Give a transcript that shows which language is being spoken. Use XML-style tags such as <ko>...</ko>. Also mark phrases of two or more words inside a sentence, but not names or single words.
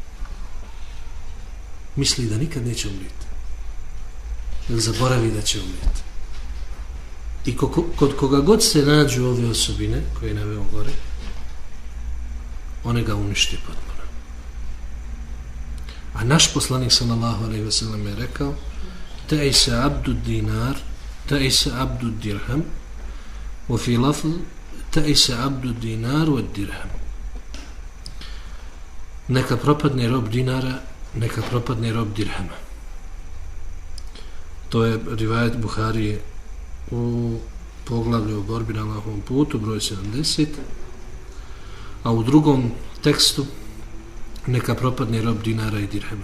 <bs>Misli da nikad neće umrijeti. Ili zaboravi da će umrijeti. I kod koga god se nađu ove osobine, koje je naveo gore, one ga unište potpuno. A naš poslanik</bs> <ar>صلى الله عليه وسلم</ar> <bs>je rekao:</bs> <ar>تعس عبد دينار، تعس عبد درهم، وفي لفظ تعس عبد دينار ودرهم.</ar> <bs>Neka propadne rob dinara, neka propadne rob dirhama. To je rivajet Buharije u poglavlju o borbi na Allahovom putu, broj 70, a u drugom tekstu neka propadne rob dinara i dirhama.</bs>